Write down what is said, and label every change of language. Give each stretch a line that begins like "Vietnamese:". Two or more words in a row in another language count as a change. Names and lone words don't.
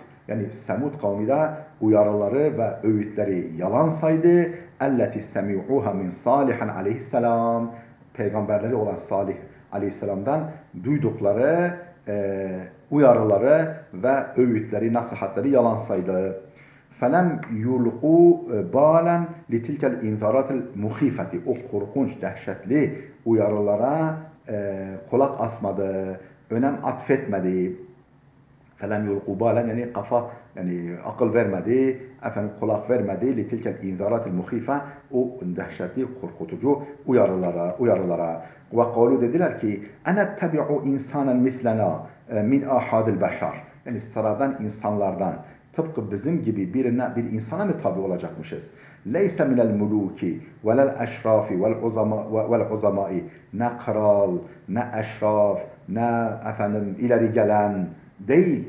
Turkish: Yani Semud kavmi de uyarıları ve öğütleri yalan saydı.
Arabic: التي سمعوها من صالح عليه السلام.
Turkish: Peygamberleri olan Salih aleyhisselamdan duydukları uyarıları ve öğütleri, nasihatleri yalan saydı.
Arabic: فَلَمْ يُلْقُوا بَالًا لِتِلْكَ الْاِنْذَارَاتِ الْمُخِيفَةِ
Turkish: O korkunç, dehşetli uyarılara kulak asmadı, önem atfetmedi.
Arabic: فَلَمْ يُلْقُوا بَالًا
Turkish: yani akıl vermedi, kulak vermedi.
Arabic: لِتِلْكَ الْاِنْذَارَاتِ الْمُخِيفَةِ
Turkish: O dehşetli, korkutucu uyarılara. وَقَالُوا dediler ki
Arabic: اَنَتَّبِعُ اِنْسَانًا مِثْلَنَا مِنْ اَحَادِ الْبَشَرِ
Turkish: Yani sıradan insanlardan tıpkı bizim gibi bir insana mı tabi olacakmışız?
Arabic: ليس من الملوك ولا الأشراف والعظماء.
Turkish: Ne kral, ne eşraf, ne efendim ileri gelen değil.